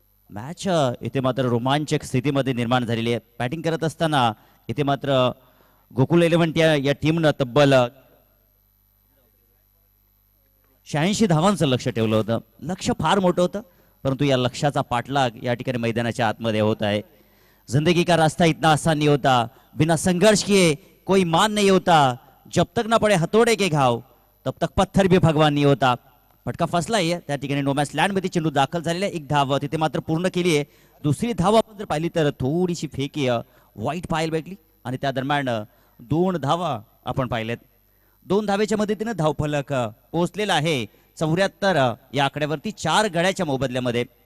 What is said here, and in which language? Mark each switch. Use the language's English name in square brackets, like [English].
[Marathi] Match इथे मात्र रोमांचक स्थितीमध्ये निर्माण झालेली आहे. बॅटिंग करत असताना इथे मात्र गोकुल 11 या टीमनं तब्बल 86 धावांचं लक्ष ठेवलं होतं. लक्ष फार मोठं होतं, परंतु या लक्ष्याचा पाठलाग या ठिकाणी मैदानाच्या आतमध्ये होत आहे. [Hindi] जिंदगी का रास्ता इतना आसान नहीं होता, बिना संघर्ष किए कोई मान नहीं होता, जब तक ना पडे हथोडे के घाव तब तक पत्थर भी भगवान नहीं होता. [Marathi] फटका फसलाय त्या ठिकाणी नोमॅस लँड मध्ये चेंडू दाखल झालेला आहे. एक धाव तिथे मात्र पूर्ण केली आहे. दुसरी धाव आपण जर पाहिली तर थोडीशी फेकी वाईट पाहायला भेटली आणि त्या दरम्यान 2 धावा आपण पाहिलेत. 2 धावेच्या मदतीने धावफलक पोहोचलेला आहे 74 या आकड्यावरती 4 गड्याच्या मोबदल्यामध्ये.